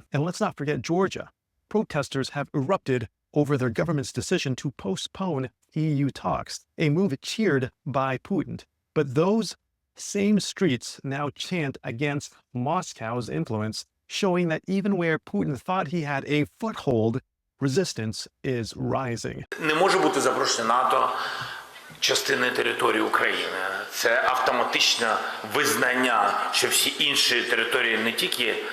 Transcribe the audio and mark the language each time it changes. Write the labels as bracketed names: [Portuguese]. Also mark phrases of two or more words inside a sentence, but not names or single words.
[English] And let's not forget Georgia. Protesters have erupted over their government's decision to postpone EU talks, a move cheered by Putin. But those same streets now chant against Moscow's influence, showing that even where Putin thought he had a foothold, resistance is rising. [Ukrainian] Не може бути запрошення НАТО частини території України. Це автоматичне визнання, що всі інші території не тільки